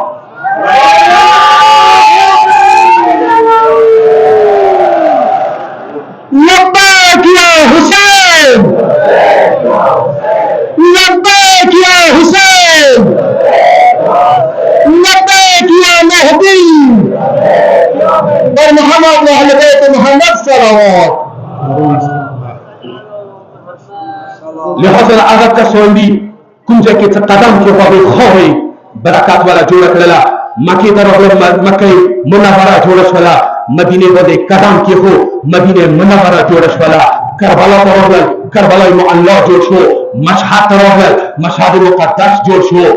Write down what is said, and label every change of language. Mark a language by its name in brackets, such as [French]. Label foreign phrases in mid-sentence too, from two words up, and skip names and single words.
[Arabic] لبيك يا حسين لبيك يا حسين [Persian] بر محمد و اهل بیت محمد صلوات. [Pashto] لحاظ هغه کسان دي کوم ځای کې قدم کېښودی خاورې برکات والا جوړه کړله. مکې ته راغلل، مکې منوره جوړه شوله. مدینې باندې قدم کېښود، مدینې منوره جوړه شوله. کربلا ته راغلل، کربلا معلی جوړ شو. مشهد ته راغلل، مشهد مقدس جوړ شو.